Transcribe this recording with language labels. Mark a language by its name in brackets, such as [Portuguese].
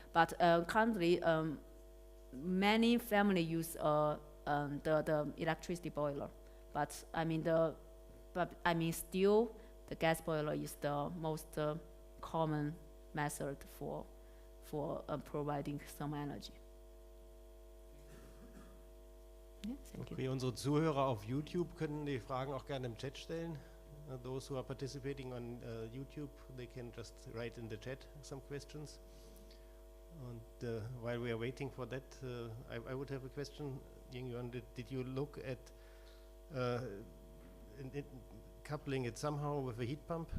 [English] But currently, many families use the electricity boiler. But still, the gas boiler is the most common method for providing some energy. [German] Okay, unsere Zuhörer auf YouTube können die Fragen auch gerne im Chat stellen. [English] Those who are participating on YouTube, they can just write in the chat some questions. And while we are waiting for that, I would have a question. Jingyuan, did you look at coupling it somehow with a heat pump?